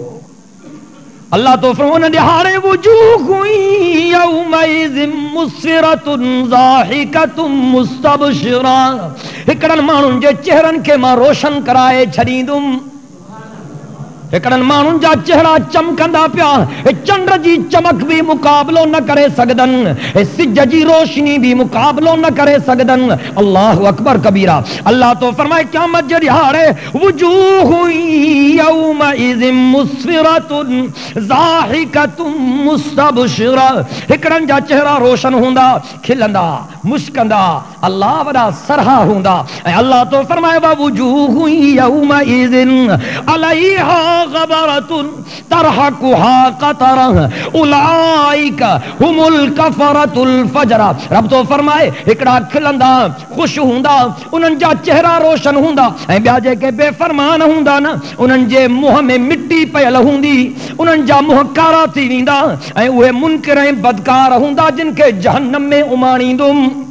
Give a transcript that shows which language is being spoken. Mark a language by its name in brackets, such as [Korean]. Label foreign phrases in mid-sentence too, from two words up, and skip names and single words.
[Sindhi] الله ٿو فرمائي ان ڏهاڙي [Arabic] وجوه يومئذ مسفرة ضاحكة مستبشرة, [Sindhi] هڪڙن ماڻهن جي چهرن کي مان روشن ڪرائي ڇڏيندم. هڪڙن ماڻهن جا چهرا چمڪندا پيا، چنڊ جي چمڪ به مقابلو نه ڪري سگهندا، سج جي روشني به مقابلو نه ڪري سگهندا. [Arabic] الله أكبر كبيرا. [Sindhi] الله ٿو فرمائي قيامت جي ڏهاڙي [Arabic] وجوه يومئذ مسفرة ضاحكة مستبشرة, [Sindhi] هڪڙن جا چهرا روشن هوندا، کلندا، مشڪندا، الله وڏا سرها هوندا. ۽ الله ٿو فرمائي [Arabic] وجوه يومئذ عليها غبرة ترهقها قترة أولئك هم الكفرة الفجرة. [Sindhi] رب ٿو فرمائي هڪڙا کلندا، خوش هوندا، انهن جا چهرا روشن هوندا، ۽ ٻيا جيڪي بيفرمان هوندا نه، انهن جي منهن ۾ مٽي پيل هوندي، انهن جا منهن ڪارا ٿي ويندا، ۽ اهي منڪر ۽ بدڪار هوندا جن کي جهنم ۾ اماڻيندم.